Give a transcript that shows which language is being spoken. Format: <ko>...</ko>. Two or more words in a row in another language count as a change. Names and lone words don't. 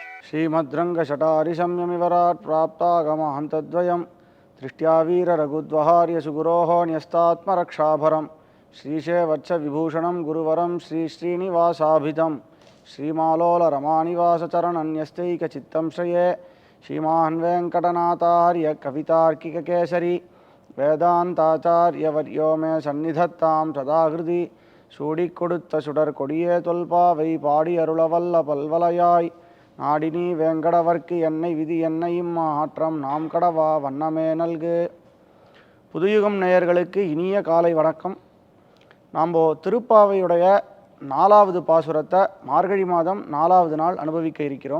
<sa>श्रीमद्रङ्गशटारिशम्यमिवराट् प्राप्तागमहन्तद्वयं दृष्ट्या वीररघुद्वहार्यसुगुरोः न्यस्तात्मरक्षाभरं श्रीशेवत्सविभूषणं गुरुवरं श्रीश्रीनिवासाभितं श्रीमालोलरमानिवासचरणन्यस्तैकचित्तं श्रये श्रीमान् वेङ्कटनाथार्य कवितार्किककेसरी वेदान्ताचार्यवर्यो मे सन्निधत्तां सदा हृदि</sa> <ta>சூடிக்கொடுத்த சுடர் கொடியே தொல்பாவை பாடி அருளவல்ல பல்வலையாய் நாடினி வேங்கடவர்க்கு என்னை விதி என்னையும் மாற்றம் நாம் கடவா வண்ணமே நல்கு. புதுயுகம் நேயர்களுக்கு இனிய காலை வணக்கம். நாம் திருப்பாவையுடைய 4வது பாசுரத்தை மார்கழி மாதம் 4வது நாள் அனுபவிக்க இருக்கிறோம்.</ta>